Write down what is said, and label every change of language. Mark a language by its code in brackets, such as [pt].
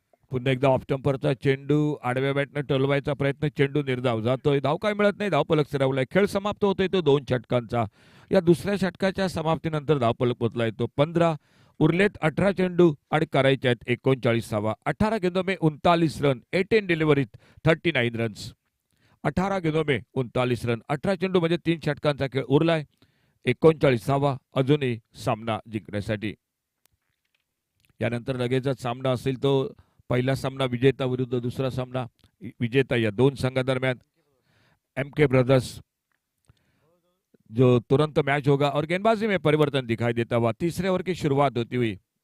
[mr] पुन्हा एकदा ऑफ स्टंपरचा चेंडू आडव्या बॅटनं टोलवायचा प्रयत्न, चेंडू निर्धाव जातोय. धाव काय मिळत नाही, धावफलक फिरवलाय. खेळ समाप्त होतोय तो 2 षटकांचा. या दुसऱ्या षटकाच्या समाप्तीनंतर धावफलक पोचलाय तो 15. उरलेत 18 चेंडू आणि करायचे आहेत 39 धावा. [hi] 18 गेंदों में 39 रन, [mr] 18 डिलिव्हरीत 39 रन्स. [hi] 18 गेंदों में 39 रन, [mr] 18 चेंडू म्हणजे 3 षटकांचा खेळ उरलाय. 39 धावा अजूनही सामना जिंकण्यासाठी. यानंतर लगेचच सामना असेल तो पहिला सामना विजेता विरुद्ध दूसरा सामना विजेता या दोन संघादरम्यान एमके ब्रदर्स [hi] जो तुरंत मैच होगा और गेंदबाजी में परिवर्तन दिखाई देता हुआ तीसरे ओवर की शुरुआत होती हुई.